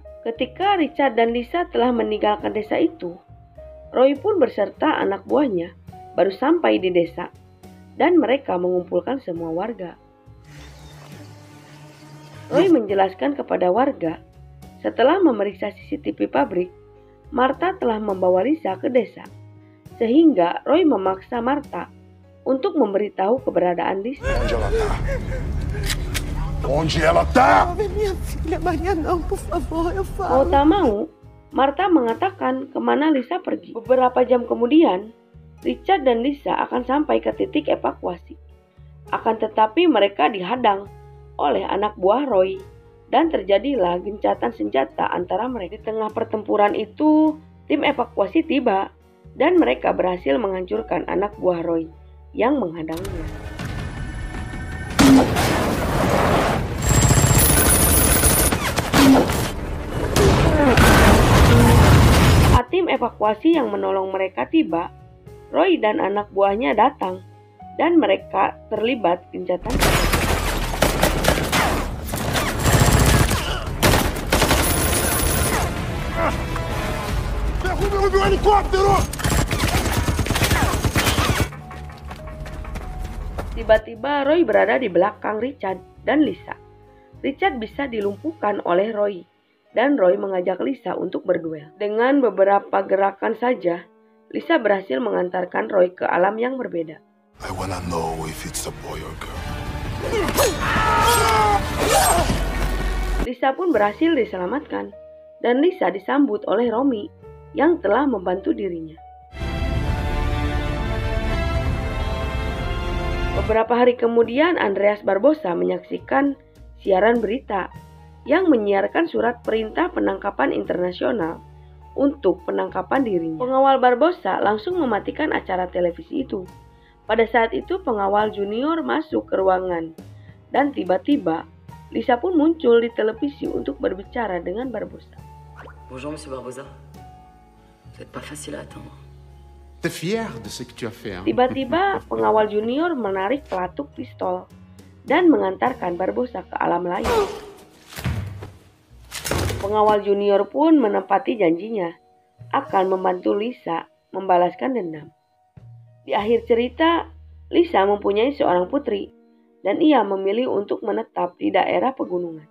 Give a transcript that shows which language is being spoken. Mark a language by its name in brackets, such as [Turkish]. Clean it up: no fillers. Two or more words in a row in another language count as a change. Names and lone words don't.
[Indonesian] Ketika Richard dan Lisa telah meninggalkan desa itu, Roy pun beserta anak buahnya baru sampai di desa dan mereka mengumpulkan semua warga. Roy menjelaskan kepada warga setelah memeriksa CCTV pabrik, Martha telah membawa Lisa ke desa. Sehingga Roy memaksa Martha untuk memberitahu keberadaan Lisa. [Portuguese] Onde ela tá? Minha filha, Maria, não, por favor, eu [Indonesian] Mau tak mau, Martha mengatakan kemana Lisa pergi. Beberapa jam kemudian, Richard dan Lisa akan sampai ke titik evakuasi. Akan tetapi mereka dihadang oleh anak buah Roy dan terjadilah gencatan senjata antara mereka. Di tengah pertempuran itu, tim evakuasi tiba dan mereka berhasil menghancurkan anak buah Roy yang menghadangnya. Saat tim evakuasi yang menolong mereka tiba, Roy dan anak buahnya datang dan mereka terlibat gencatan. [Portuguese] Derrube o meu helicóptero! [Indonesian] Tiba-tiba Roy berada di belakang Richard dan Lisa. Richard bisa dilumpuhkan oleh Roy dan Roy mengajak Lisa untuk berduel. Dengan beberapa gerakan saja, Lisa berhasil mengantarkan Roy ke alam yang berbeda. [English] I wanna know if it's a boy or girl. [Indonesian] Lisa pun berhasil diselamatkan dan Lisa disambut oleh Romy yang telah membantu dirinya. Beberapa hari kemudian Andreas Barbosa menyaksikan siaran berita yang menyiarkan surat perintah penangkapan internasional untuk penangkapan dirinya. Pengawal Barbosa langsung mematikan acara televisi itu. Pada saat itu pengawal junior masuk ke ruangan dan tiba-tiba Lisa pun muncul di televisi untuk berbicara dengan Barbosa. [French] Bonjour, Monsieur Barbosa. Vous n'êtes pas facile à attendre. T'es fier de ce que tu as fait, hein? [Indonesian] Tiba-tiba pengawal junior menarik pelatuk pistol dan mengantarkan Barbosa ke alam lain. Pengawal junior pun menepati janjinya akan membantu Lisa membalaskan dendam. Di akhir cerita, Lisa mempunyai seorang putri dan ia memilih untuk menetap di daerah pegunungan.